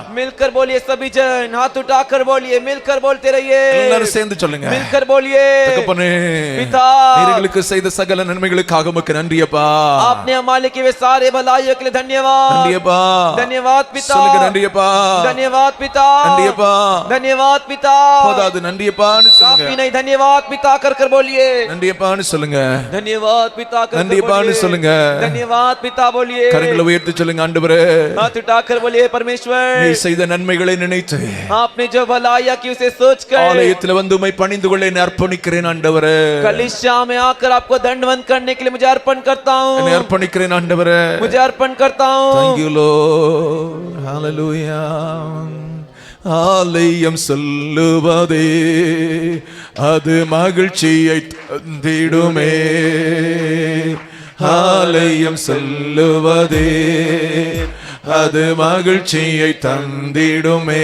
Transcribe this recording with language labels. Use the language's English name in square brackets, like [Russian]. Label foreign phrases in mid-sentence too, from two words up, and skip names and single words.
[Hindi] मिलकर बोलिए सभी जन, हाथ उठाकर बोलिए, मिलकर बोलते रहिए। [Tamil] எல்லாரும் சேர்ந்து சொல்லுங்க. [Hindi] मिलकर बोलिए। [Tamil] தகப்பனே, [Hindi] पिता, [Tamil] நீங்களுக்கு செய்த சகல நன்மைகளுக்காக உமக்கு நன்றியப்பா. [Hindi] आपने हमारे किए सारे भलाइयों के लिए धन्यवाद। [Tamil] நன்றியப்பா. [Hindi] धन्यवाद पिता। [Tamil] சொல்லுங்க நன்றியப்பா. [Hindi] धन्यवाद पिता। [Tamil] நன்றியப்பா. [Hindi] धन्यवाद पिता। [Tamil] போதாது நன்றியப்பான்னு சொல்லுங்க. [Hindi] काफी नहीं, धन्यवाद पिता कर बोलिए। [Tamil] நன்றியப்பான்னு சொல்லுங்க. [Hindi] धन्यवाद पिता कर [Tamil] நன்றியப்பான்னு சொல்லுங்க. [Hindi] धन्यवाद पिता बोलिए। [Tamil] கரங்களை உயர்த்தி சொல்லுங்க. ஆண்டவரே, [Hindi] हाथ उठाकर बोलिए परमेश्वर, [Tamil] நீ செய்த நன்மைகளை நினைத்து [Hindi] आपने जो भलाइयां की उसे सोचकर [Tamil] ஆலயத்தில் வந்து உம்மை பணிந்து கொள்ள என்னை அர்ப்பணிக்கிறேன் ஆண்டவரே. [Hindi] कलीसिया में आकर आपको दंडवत करने के लिए मुझे अर्पण करता [Tamil] என்னை [Hindi] हूँ, [Tamil] அர்ப்பணிக்கிறேன் ஆண்டவரே. [Hindi] मुझे अर्पण करता [English] Thank [Hindi] हूँ। [English] you Lord. Hallelujah. [Tamil] ஆலயம் சொல்லுவதே அது மகிழ்ச்சியை தந்திடுமே. ஆலயம் சொல்லுவதே அது மகிழ்ச்சியை தந்திடுமே.